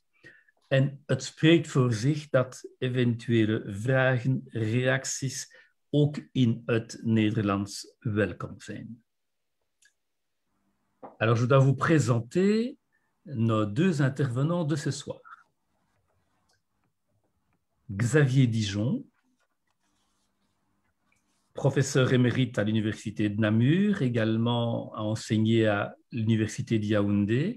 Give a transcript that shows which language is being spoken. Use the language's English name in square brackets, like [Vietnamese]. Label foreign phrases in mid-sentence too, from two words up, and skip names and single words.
[Dutch] En het spreekt voor zich dat eventuele vragen, reacties ook in het Nederlands welkom zijn. [French] Alors, je dois vous présenter nos deux intervenants de ce soir. Xavier Dijon, professeur émérite à l'Université de Namur, également a enseigné à l'Université de Yaoundé.